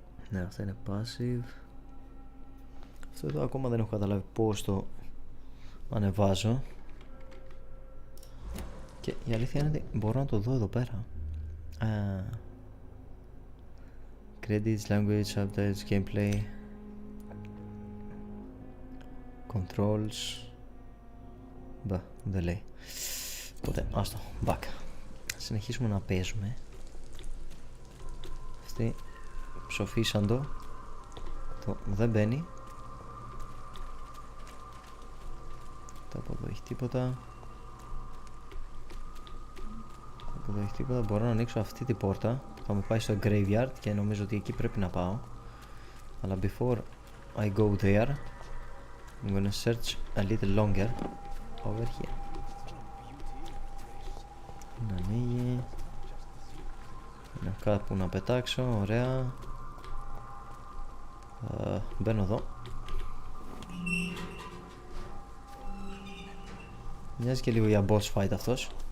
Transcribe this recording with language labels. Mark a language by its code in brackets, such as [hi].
[el] Ναι, αυτά είναι passive. Αυτό εδώ ακόμα δεν έχω καταλάβει πώς το ανεβάζω. Και η αλήθεια είναι ότι μπορώ να το δω εδώ πέρα. [en] Credits, language, updates, gameplay, controls. [el] Μπα, δεν λέει. Οπότε, άστο, back. Συνεχίσουμε να παίζουμε. Αυτή ψοφίσαν το δεν μπαίνει. Το από εδώ έχει τίποτα. Από εδώ έχει τίποτα. Μπορώ να ανοίξω αυτή την πόρτα που θα με πάει στο graveyard και νομίζω ότι εκεί πρέπει να πάω. Αλλά [en] before I go there, I'm gonna search a little longer over here. [el] Να ανοίγει. Να κάπου να πετάξω, ωραία. Μπαίνω εδώ. Μοιάζει και λίγο για boss fight αυτός.